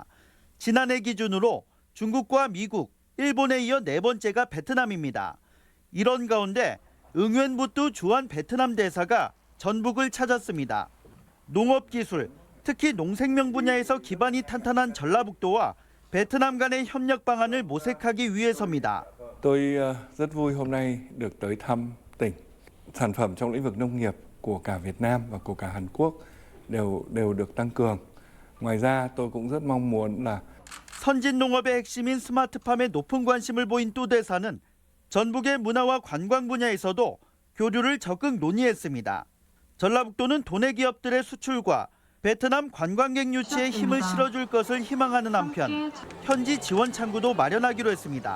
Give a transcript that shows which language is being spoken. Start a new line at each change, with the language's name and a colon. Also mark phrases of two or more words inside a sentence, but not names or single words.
Korean: 지난해 기준으로 중국과 미국, 일본에 이어 네 번째가 베트남입니다. 이런 가운데 응웬부뚜 주한 베트남 대사가 전북을 찾았습니다. 농업기술, 특히 농생명 분야에서 기반이 탄탄한 전라북도와 베트남 간의 협력 방안을 모색하기 위해서입니다.
Vietnamese: Tôi rất vui hôm nay được tới thăm tỉnh. Sản phẩm trong lĩnh vực nông nghiệp của cả Việt Nam và của cả Hàn Quốc đều được tăng cường. Ngoài ra tôi cũng rất mong muốn là
Korean: 선진 농업의 핵심인 스마트팜에 높은 관심을 보인 뚜 대사는 전북의 문화와 관광 분야에서도 교류를 적극 논의했습니다. 전라북도는 도내 기업들의 수출과 베트남 관광객 유치에 힘을 실어줄 것을 희망하는 한편 현지 지원 창구도 마련하기로 했습니다.